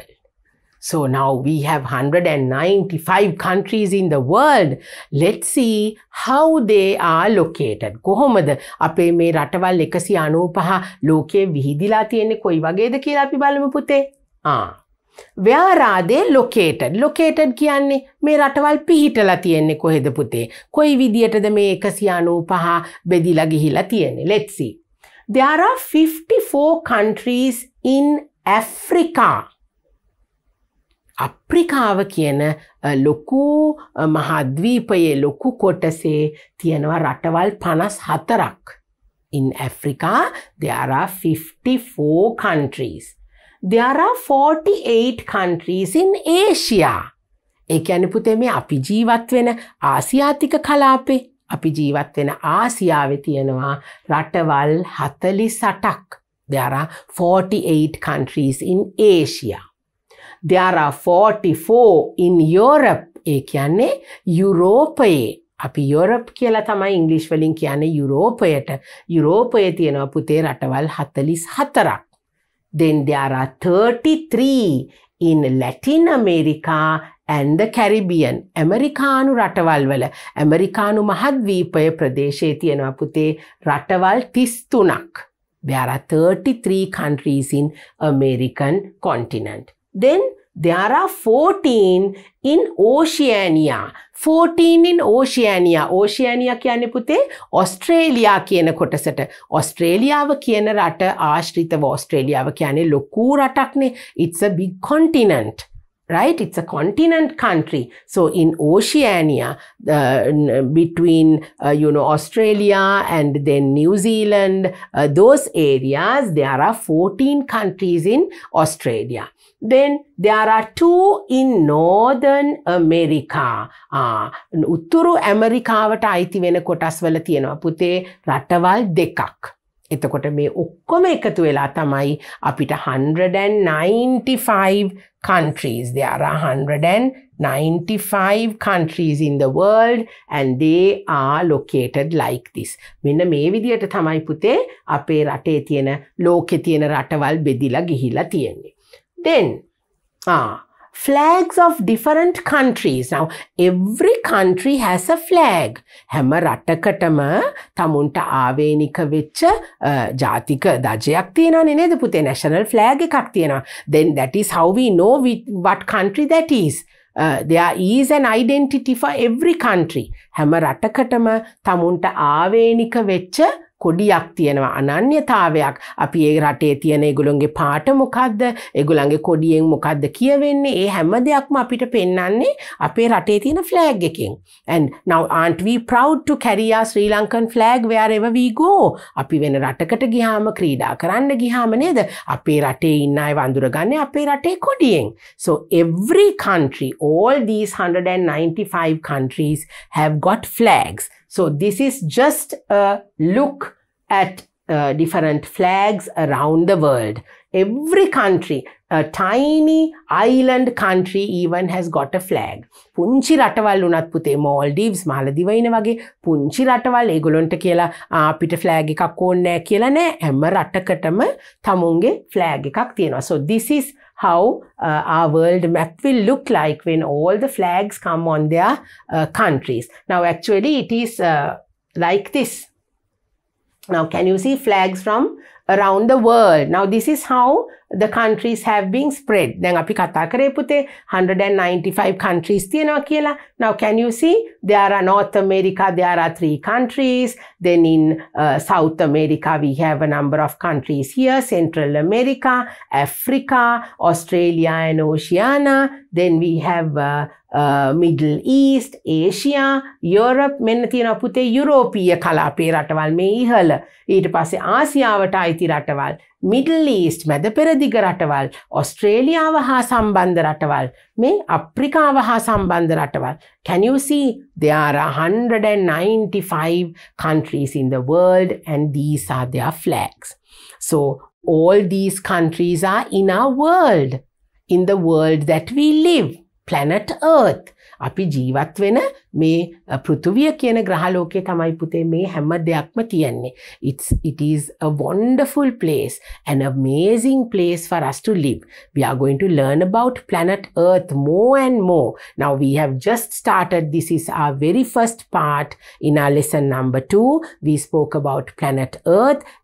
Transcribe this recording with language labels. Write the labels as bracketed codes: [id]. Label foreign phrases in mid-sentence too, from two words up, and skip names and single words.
[en] So now we have 195 countries in the world. Let's see how they are located. [si] කොහොමද අපේ මේ රටවල් 195 ලෝකයේ විහිදිලා තියෙන්නේ කොයි වගේද කියලා අපි බලමු පුතේ. [en] Where are they located? [si] Located කියන්නේ මේ රටවල් පිහිටලා තියෙන්නේ කොහෙද පුතේ? කොයි විදියටද මේ 195 බෙදිලා ගිහිලා තියෙන්නේ? [en] Let's see. There are 54 countries in Africa. [si] අප්‍රිකාව කියන ලොකු මහද්වීපයේ ලොකු කොටසේ තියෙනවා රටවල් 54ක්. [en] In Africa, there are 54 countries. There are 48 countries in Asia. [si] ඒ කියන්නේ පුතේ මේ අපි ජීවත් වෙන ආසියාතික කලාපේ, අපි ජීවත් වෙන ආසියාවේ තියෙනවා රටවල් 48ක්. [en] There are 48 countries in Asia. There are 44 in Europe. [si] ඒ කියන්නේ යුරෝපයේ. අපි යුරෝප් කියලා තමයි ඉංග්‍රීසි වලින් කියන්නේ යුරෝපයට. යුරෝපයේ තියෙනවා පුතේ රටවල් 44ක්. [en] Then there are 33 in Latin America and the Caribbean. [si] ඇමරිකානු රටවල් වල ඇමරිකානු මහද්වීපය ප්‍රදේශයේ තියෙනවා පුතේ රටවල් 33ක්. [en] There are 33 countries in American continent. Then there are 14 in Oceania. 14 in Oceania. [si] Oceania කියන්නේ පුතේ ඔස්ට්‍රේලියා කියන කොටසට. ඔස්ට්‍රේලියාව කියන රට ආශ්‍රිතව ඔස්ට්‍රේලියාව කියන්නේ ලොකු රටක්නේ. [en] It's a big continent. Right? It's a continent country. So in Oceania, between, Australia and then New Zealand, those areas, there are 14 countries in Australia. Then there are 2 in Northern America. [si] උතුරු ඇමරිකාවට අයිති වෙන කොටස් වල තියෙනවා පුතේ රටවල් 2ක්. එතකොට මේ ඔක්කොම එකතු වෙලා තමයි අපිට 195 countries. [en] There are 195 countries in the world, and they are located like this. [si] මෙන්න මේ විදියට තමයි පුතේ අපේ රටේ තියෙන ලෝකේ තියෙන රටවල් බෙදිලා ගිහිලා තියෙන්නේ. [en] Then flags of different countries. Now every country has a flag. [si] හැම රටකටම තමුන්ට ආවේනික වෙච්ච ජාතික දජයක් තියෙනවනේ නේද පුතේ? [en] national flag [si] එකක් තියෙනවා. [en] Then that is how we know what country that is. There is an identity for every country. [si] හැම රටකටම තමුන්ට ආවේනික වෙච්ච කොඩියක් තියෙනවා අනන්‍යතාවයක් අපි ඒ රටේ තියෙන ඒගොල්ලන්ගේ පාට මොකද්ද ඒගොල්ලන්ගේ කොඩියෙන් මොකද්ද කියවෙන්නේ ඒ හැම දෙයක්ම අපිට පෙන්වන්නේ අපේ රටේ තියෙන flag එකෙන් [en] and now aren't we proud to carry our Sri Lankan flag wherever we go [si] අපි වෙන රටකට ගියාම ක්‍රීඩා කරන්න ගියාම නේද අපේ රටේ ඉන්න අය වඳුරගන්නේ අපේ රටේ කොඩියෙන් [en] so every country all these 195 countries have got flags so this is just a look at different flags around the world. Every country, a tiny island country even has got a flag. [si] පුංචි රටවල් උනත් පුතේ Maldives මාලදිවයින වගේ පුංචි රටවල් ඒගොල්ලන්ට කියලා අපිට flag එකක් ඕනේ නැහැ කියලා නෑ හැම රටකටම තමුන්ගේ flag එකක් තියෙනවා. [en] So this is how our world map will look like when all the flags come on their countries. Now actually it is like this. Now can you see flags from around the world? Now this is how the countries have been spread. [si] දැන් අපි කතා කරේ පුතේ 195 countries තියෙනවා කියලා. [en] Now can you see there are North America there are 3 countries. Then in South America we have a number of countries here. Central America, Africa, Australia and Oceania. Then we have Middle East, Asia, Europe [si] මෙන්න තියෙනවා පුතේ යුරෝපීය කලාපයේ රටවල් මේ ඉහළ ඊට පස්සේ ආසියාවට අයිති රටවල් Middle East මැද පෙරදිග රටවල් ඔස්ට්‍රේලියාව හා සම්බන්ධ රටවල් මේ අප්‍රිකාව හා සම්බන්ධ රටවල් [en] can you see there are 195 countries in the world and these are their flags so all these countries are in our world in the world that we live planet earth [si] අපි ජීවත් වෙන මේ පෘථුවිය කියන ග්‍රහලෝකයේ තමයි පුතේ මේ හැම දෙයක්ම තියෙන්නේ [en] it is a wonderful place an amazing place for us to live we are going to learn about planet earth more and more now we have just started this is our very first part in our lesson number 2 we spoke about planet earth